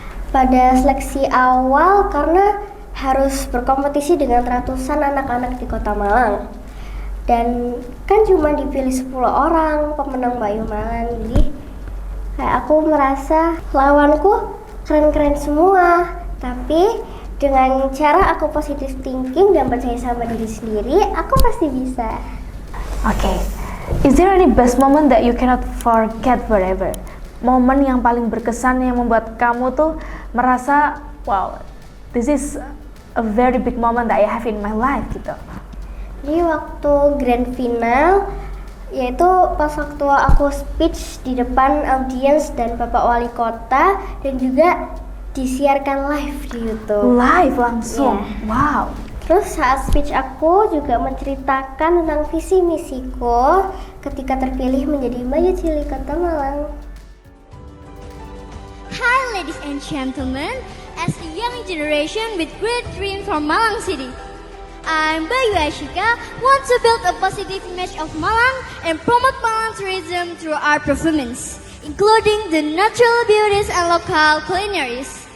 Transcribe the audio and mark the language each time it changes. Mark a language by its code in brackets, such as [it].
[id] Pada seleksi awal, karena harus berkompetisi dengan ratusan anak-anak di Kota Malang, dan kan cuma dipilih 10 orang pemenang Bayu Malang, jadi kayak aku merasa lawanku keren-keren semua. Tapi dengan cara aku positive thinking dan percaya sama diri sendiri, aku pasti bisa. Oke. [en] Is there any best moment that you cannot forget forever? [id] Momen yang paling berkesan yang membuat kamu tuh merasa, wow, [en] this is a very big moment that I have in my life [id] gitu. Jadi waktu grand final, yaitu pas waktu aku speech di depan audiens dan Bapak Wali Kota, dan juga disiarkan live di YouTube. Live langsung, Iya. wow. Terus saat speech aku juga menceritakan tentang visi misiku ketika terpilih menjadi Bayu Cilik Kota Malang. [en] Hi ladies and gentlemen, as a young generation with great dreams from Malang City, I'm Bayu Ashika, want to build a positive image of Malang and promote Malang tourism through our performance, including the natural beauties and local culinaries.